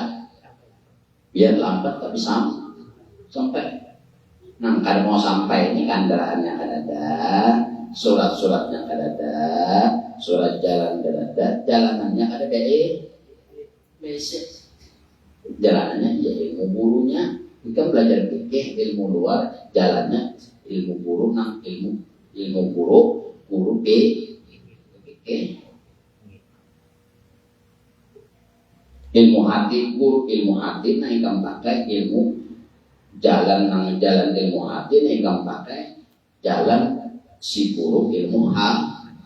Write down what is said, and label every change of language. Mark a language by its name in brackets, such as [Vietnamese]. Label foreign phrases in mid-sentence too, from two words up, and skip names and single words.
[Indonesian] Biar lambat tapi sampai. Nah kalau mau sampai ini kendaraannya akan ada, surat-suratnya akan ada, surat jalan akan ada, jalanannya ada basic. Jalanannya ya ilmu gurunya. Kita belajar fikih ilmu luar, jalannya ilmu guru, ilmu guru B Ilmu hati, guru ilmu hati nah ikam pakai ilmu jalan ilmu hati nah ikam pakai jalan si guru ilmu hati.